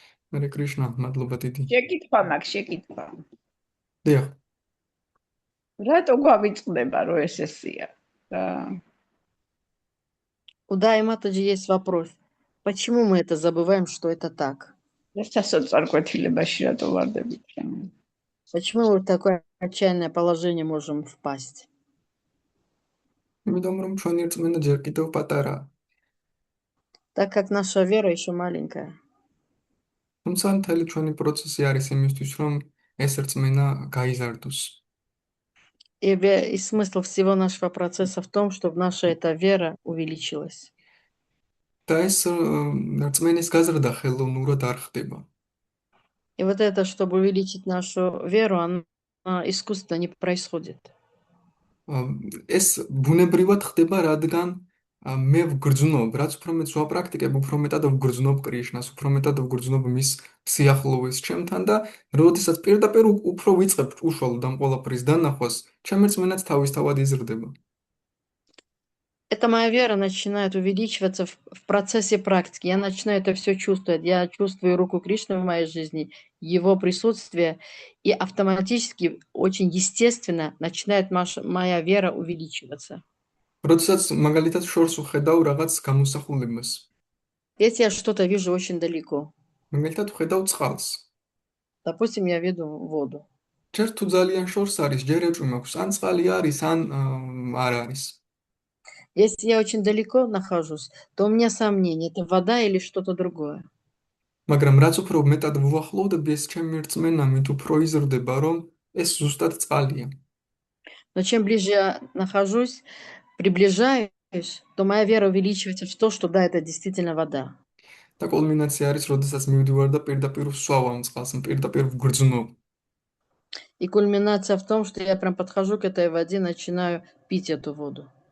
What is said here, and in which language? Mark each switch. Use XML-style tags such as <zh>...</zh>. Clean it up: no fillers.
<ka>Hare Krishna, მადლობა დიდი. შეკითხვა მაქვს, შეკითხვა. დიახ. რატო გვავიწყდება რომ ეს ესია?</ka> <ru>У Дайи Матаджи есть вопрос. Почему мы это забываем, что это так?</ru> <ka>სასწორკვეთილებაში რატო ვარდებით?</ka> <ru>Почему мы в такое отчаянное положение можем впасть?</ru> <ka>იმიტომ რომ ჩვენი რწმენა ჯერ კიდევ პატარაა.</ka> <ru>Так как наша вера еще маленькая.</ru> <ka>თუმცა მთელი ჩვენი პროცესი არის იმისთვის, რომ ეს რწმენა გაიზარდოს.</ka> <ru>И смысл всего нашего процесса в том, чтобы наша эта вера увеличилась.</ru> <ka>და ეს რწმენის გაზრდა ხელოვნურად არ ხდება.</ka> <ru>И вот это, чтобы увеличить нашу веру, оно искусственно не происходит.</ru> <ka>ეს ბუნებრივად ხდება, რადგან მე ვგრძნობ, რაც უფრო მეტ ვაპრაქტიკებ, უფრო მეტად ვგრძნობ კრიშნას, უფრო მეტად ვგრძნობ მის სიახლოვეს ჩემთან და როდესაც პირდაპირ უფრო ვიწყებ უშუალოდ ამ ყველაფრის დანახვას, ჩემი რწმენაც თავისთავად იზრდება.</ka> <ru>Эта моя вера начинает увеличиваться в процессе практики. Я начинаю это все чувствовать. Я чувствую руку Кришны в моей жизни, его присутствие, и автоматически, очень естественно, начинает моя вера увеличиваться.</ru> <ka>როდესაც მაგალითად შორს ვხედავ რაღაც გამოსახულებას.</ka> <ru>Если я что-то вижу очень далеко.</ru> <ka>მაგალითად ვხედავ წყალს.</ka> <ru>Допустим, я виду воду.</ru> <ka>ჯერ თუ ძალიან შორს არის, ჯერ ეჭვი მაქვს, ან წყალი არის, ან არ არის.</ka> <ru>Если я очень далеко нахожусь, то у меня сомнение, это вода или что-то другое.</ru> <ka>მაგრამ რაც უფრო მეტად ვუახლოვდები, ეს ჩემი რწმენა მით უფრო იზრდება, რომ ეს ზუსტად წყალია.</ka> <ru>Но чем ближе я нахожусь, приближаюсь, то моя вера увеличивается в то, что да, это действительно вода.</ru> <ka>და კულმინაცია არის, როდესაც მივდივარ და პირდაპირ ვსვავ ამ წყალს, პირდაპირ ვგრძნობ.</ka> <ru>И кульминация в том, что я прям подхожу к этой воде, начинаю пить эту воду.</ru>